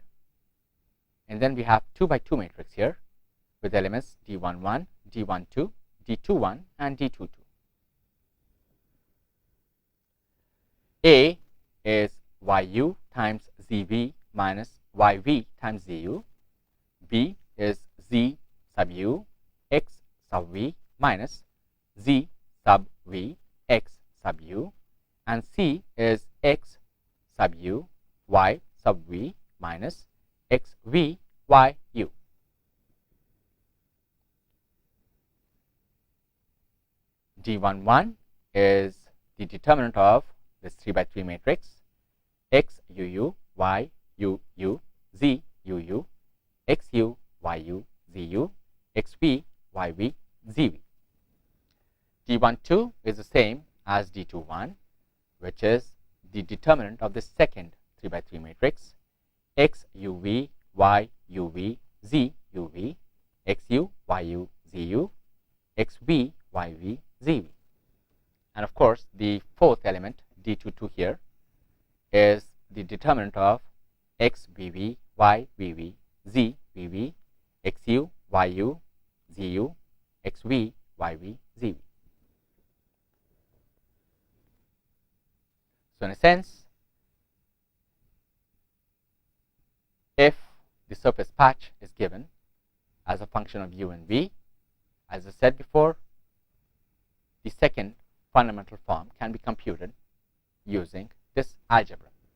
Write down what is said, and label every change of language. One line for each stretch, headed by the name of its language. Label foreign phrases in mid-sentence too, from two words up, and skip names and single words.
English: And then we have 2 by 2 matrix here with elements d11, d12, d21, and d22. A is yu times zv minus yv times zu. B is z sub u x sub v minus z sub v x sub u, and C is x sub u y sub v minus x v y u. D11 is the determinant of this 3 by 3 matrix x uu y uu z uu x u y u z u x v y v z v. D12 is the same as D21, which is the determinant of the second 3 by 3 matrix x uv y uv z uv x u y u z u x v y v z v. And of course, the fourth element D22 here is the determinant of x vv y vv z vv x u y u z u x v y v z v. So in a sense, if the surface patch is given as a function of u and v, as I said before, the second fundamental form can be computed using this algebra.